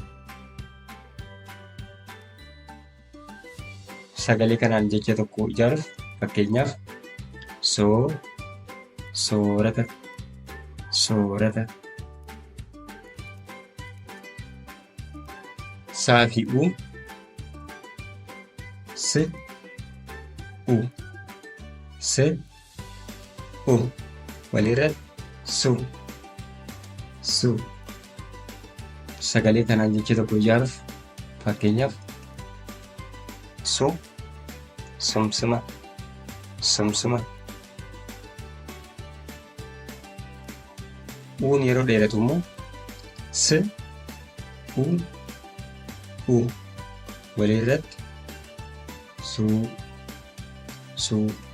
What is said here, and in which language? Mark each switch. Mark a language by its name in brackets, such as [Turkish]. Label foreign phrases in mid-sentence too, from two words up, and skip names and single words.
[Oromo] Sagalee kanaan jecha tokko ijaaruuf fakkeenyaaf soorata soorata. Saa fi u s u s u walirratti su su. Sagalee kanaan jecha tokko ijaaruuf fakkeenyaaf sumsuma sumsuma. Uun yeroo dheeratu immoo s u walirratti suu suu.